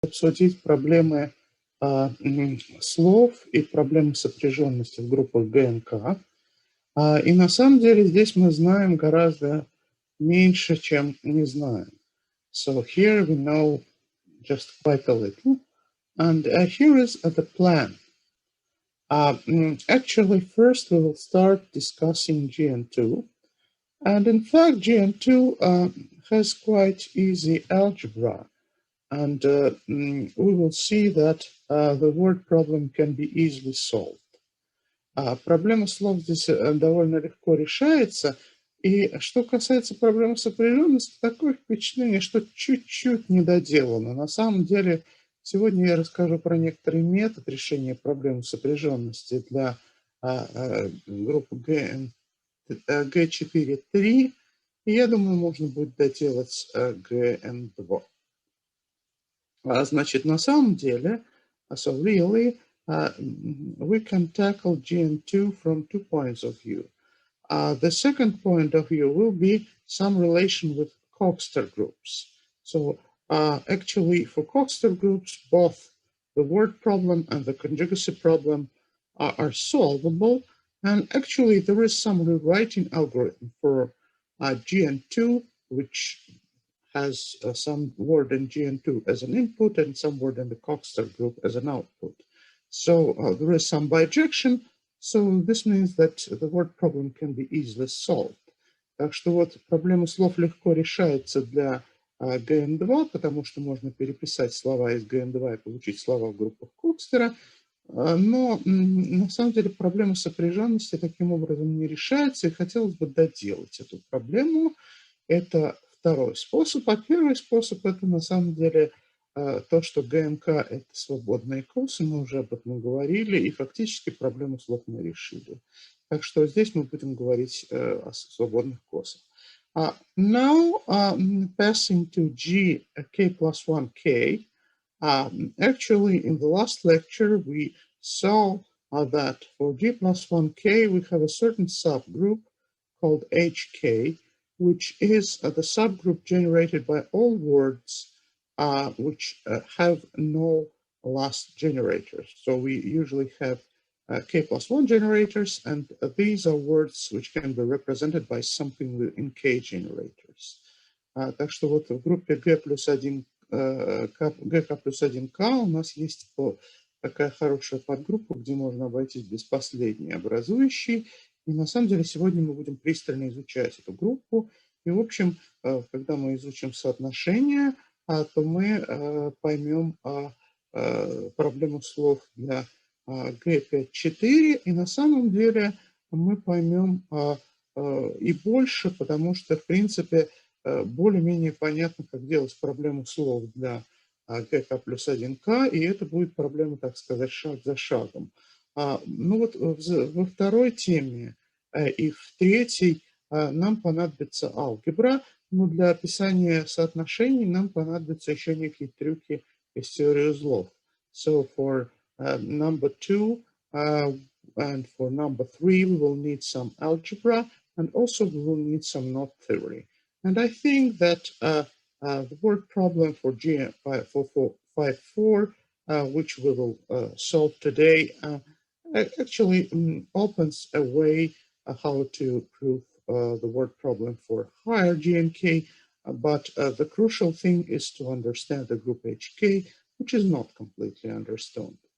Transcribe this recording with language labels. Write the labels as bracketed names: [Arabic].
[Russian] обсудить проблемы слов и проблемы сопряженности в группах ГНК. И на самом деле здесь мы знаем гораздо меньше, чем не знаем. [English] So here we know just quite a little. And here is the plan. Actually, first we will start discussing GN2. And in fact, GN2 has quite easy algebra. And we will see that the word problem can be easily solved. [Russian] Проблема слов здесь довольно легко решается. И что касается проблемы сопряженности, такое впечатление, что чуть-чуть недоделано. На самом деле, сегодня я расскажу про некоторый метод решения проблемы сопряженности для группы G4-3. И я думаю, можно будет доделать GN2. Значит, на самом деле, [English] so really, we can tackle GN2 from 2 points of view. The second point of view will be some relation with Coxeter groups. So actually, for Coxeter groups, both the word problem and the conjugacy problem are solvable. And actually, there is some rewriting algorithm for GN2, which has some word in GN2 as an input and some word in the Coxeter group as an output. So there is some bijection, so this means that the word problem can be easily solved. [Russian] Так что вот проблема слов легко решается для GN2, потому что можно переписать слова из GN2 и получить слова в группах Кокстера. Но на самом деле проблема сопряженности таким образом не решается, и хотелось бы доделать эту проблему. Это второй способ. А первый способ – это на самом деле то, что ГНК – это свободные косы, мы уже об этом говорили, и фактически проблему слов мы решили. Так что здесь мы будем говорить о свободных косах. [English] Now, passing to k plus 1k, actually in the last lecture we saw that for g plus 1k we have a certain subgroup called hk, which is the subgroup generated by all words which have no last generators. So we usually have k plus 1 generators, and these are words which can be represented by something in k generators. [Russian] Так что вот в группе g плюс 1, gk плюс 1k у нас есть такая хорошая подгруппа, где можно обойтись без последней образующей. И на самом деле сегодня мы будем пристально изучать эту группу. И в общем, когда мы изучим соотношения, то мы поймем проблему слов для G5-4, и на самом деле мы поймем и больше, потому что, в принципе, более-менее понятно, как делать проблему слов для GK плюс 1K, и это будет проблема, так сказать, шаг за шагом. Ну вот во второй теме и в третьей нам понадобится алгебра, но для описания соотношений нам понадобятся еще некие трюки из теории узлов. [English] So for number 2 and for number 3 we will need some algebra, and also we will need some knot theory. And I think that the word problem for G5-4, which we will solve today, actually opens a way how to prove the word problem for higher GNK, but the crucial thing is to understand the group HK, which is not completely understood.